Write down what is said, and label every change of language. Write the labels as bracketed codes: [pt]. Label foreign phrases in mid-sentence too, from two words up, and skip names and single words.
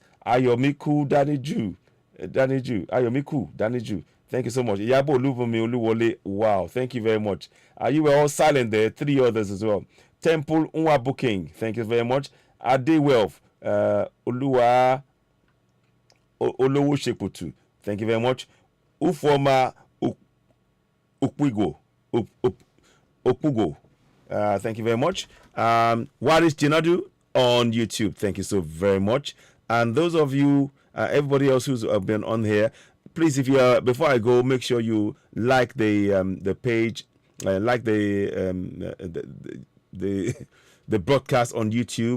[en] Ayomiku Daniju. Ayomiku Daniju. Thank you so much. Yabo Lubumi Oluwole. Wow. Thank you very much. You were all silent there. 3 others as well. Temple Unwa Booking. Thank you very much. Ade Wealth. Oluwa Olowo Sheputu. Thank you very much. Ufoma Ukwigo. Okugo. Thank you very much. Waris Jinadu on YouTube. Thank you so very much. And those of you, everybody else who's been on here, please, if you are, before I go, make sure you like the page, like the broadcast on YouTube.